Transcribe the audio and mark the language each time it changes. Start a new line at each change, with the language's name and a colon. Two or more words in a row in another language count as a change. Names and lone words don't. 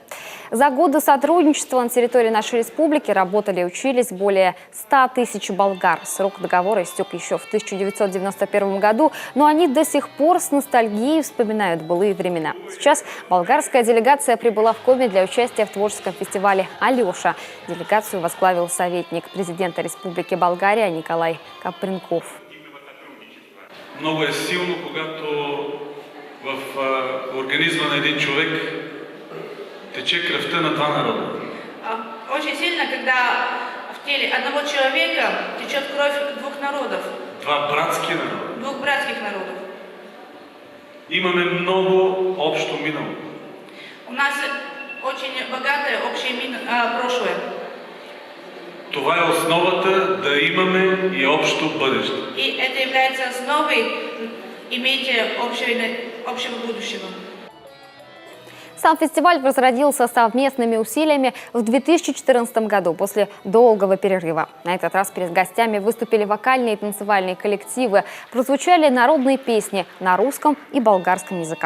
Russian: За годы сотрудничества на территории нашей республики работали и учились более 100 тысяч болгар. Срок договора истек еще в 1991 году, но они до сих пор с ностальгией вспоминают былые времена. Сейчас болгарская делегация прибыла в Коми для участия в творческом фестивале «Алеша». Делегацию возглавил советник президента Республики Болгария Николай Капринков.
Bulgarian: Много е силно, когато в организма на един човек тече кръвта на два народа.
Russian: Очень сильно, когда в теле одного человека течет кровь двух народов.
Bulgarian: Два братски народа.
Russian: Двух братских народов.
Bulgarian: Имаме много общо минало.
Russian: У нас очень богатое общее прошлое.
Bulgarian: Това е основата да имаме и общо бъдеще.
Russian: И это является основой иметь общего будущего. Сам фестиваль возродился совместными усилиями в 2014 году после долгого перерыва. На этот раз перед гостями выступили вокальные и танцевальные коллективы, прозвучали народные песни на русском и болгарском языках.